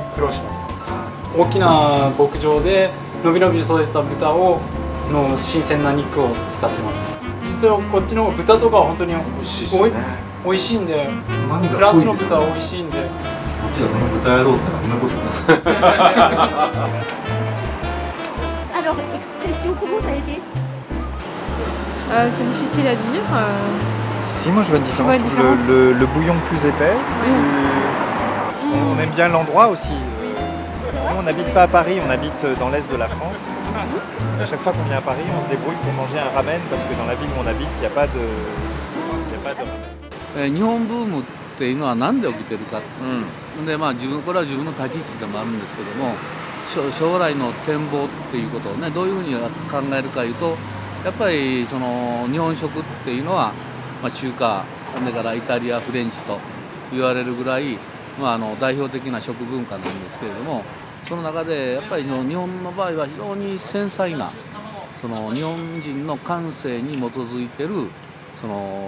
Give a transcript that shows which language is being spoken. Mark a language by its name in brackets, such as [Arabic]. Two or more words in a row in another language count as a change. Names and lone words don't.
[Japanese] 苦労しました。大きな牧場でのびのび育てた豚の新鮮な肉を使ってます。実際こっちの豚とかは本当に美味しいんで、フランスの豚は美味しいんで。こっちがこの豚やろうってな、こんなことない。 [French] Alors, expression, comment ça a été? C'est difficile à dire. Si, moi je vois une différence. Le bouillon plus épais. On aime bien l'endroit aussi. Nous on n'habite pas à Paris, on habite dans l'est de la France. À chaque fois qu'on vient à Paris, on se débrouille pour manger un ramen parce que dans la ville où on habite, il n'y a pas de ramen. [Japanese] 日本ブームっていうのは何で起きてるか、でこれは自分の立ち位置でもあるんですけども、将来の展望っていうことをね、どういうふうに考えるかいうと、やっぱりその日本食っていうのは、中華、それからイタリア、フレンチと言われるぐらい、代表的な食文化なんですけれども、その中でやっぱり日本の場合は非常に繊細なその日本人の感性に基づいてるそのうまさがある。